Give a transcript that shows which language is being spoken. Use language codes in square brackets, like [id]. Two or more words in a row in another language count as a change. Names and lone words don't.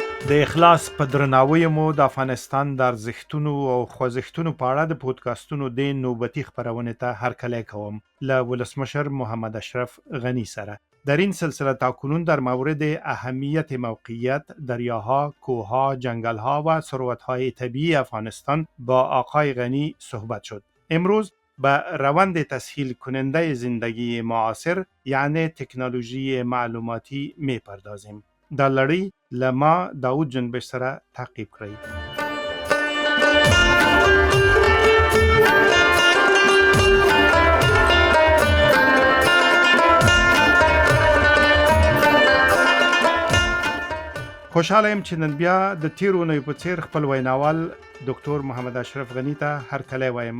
[ps] د اخلاص په درناوي مو د افغانستان د ارزښتونو او خوځښتونو په اړه د پودکاسټونو د نوبتی خبرونه ته هرکلی کوم له ولسمشر محمد اشرف غنی سره. [fa] در این سلسله تاکنون در مورد اهمیت موقعیت دریاها، کوهها، جنگلها و ثروت‌های طبیعی افغانستان با آقای غنی صحبت شد. امروز به روند تسهیل کننده زندگی معاصر یعنی تکنولوژی معلوماتی میپردازیم. [ps] دا لړۍ له ما داود جنبش سره تعقیب کړئ. خوشحاله یم چې نن بیا د تیرو اونیو په څیر خپل ویناوال ډاکټر محمد اشرف غنی ته هرکلی وایم.